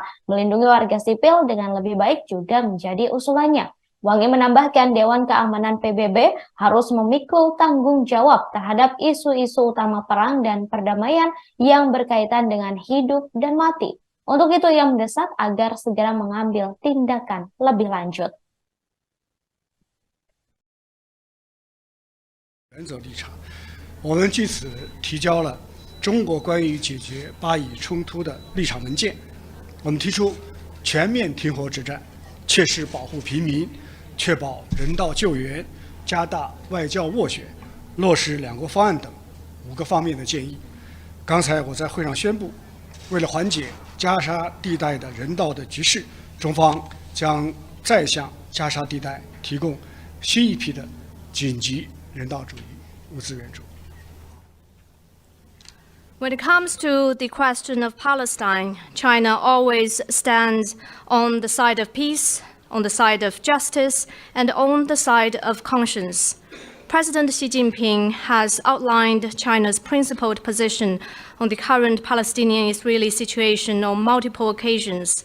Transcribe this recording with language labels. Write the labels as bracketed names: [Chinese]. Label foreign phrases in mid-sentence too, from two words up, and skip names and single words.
[Indonesian] Melindungi warga sipil dengan lebih baik juga menjadi usulannya. Wang Yi menambahkan Dewan Keamanan PBB harus memikul tanggung jawab terhadap isu-isu utama perang dan perdamaian yang berkaitan dengan hidup dan mati. Untuk itu ia mendesak agar segera mengambil tindakan lebih lanjut. [Chinese] 原则立场，我们据此提交了中国关于解决巴以冲突的立场文件。我们提出全面停火止战，切实保护平民，确保人道救援，加大外交斡旋，落实两国方案等5个方面的建议。刚才我在会上宣布，为了缓解加沙地带的人道的局势，中方将再向加沙地带提供新一批的紧急人道主义物资援助。 [English] When it comes to the question of Palestine, China always stands on the side of peace, on the side of justice, and on the side of conscience. President Xi Jinping has outlined China's principled position on the current Palestinian-Israeli situation on multiple occasions.